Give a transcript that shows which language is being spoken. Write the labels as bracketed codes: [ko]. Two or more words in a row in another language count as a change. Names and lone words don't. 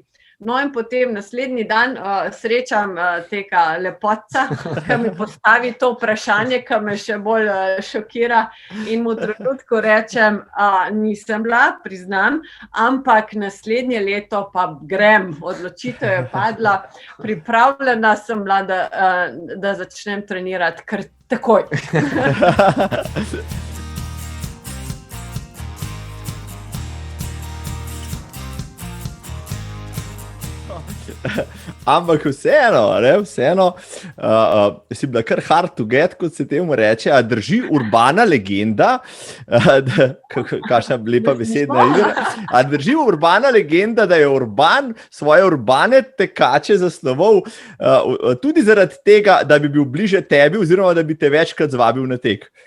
[sl] No in potem naslednji dan srečam tega lepotca, ki mi postavi to vprašanje, ki me še bolj šokira in mu trenutku rečem, nisem bila, priznam, ampak naslednje leto pa grem, odločitev je padla, pripravljena sem bila, da začnem trenirati kar takoj. Ampak vseeno, si bila kar [en] hard to get, [sl] kot se temu reče, a drži urbana legenda, kakšna lepa besedna igra, a drži urbana legenda, da je Urban svoje urbane tekače zasnoval tudi zaradi tega, da bi bil bliže tebi oziroma da bi te večkrat zvabil na tek.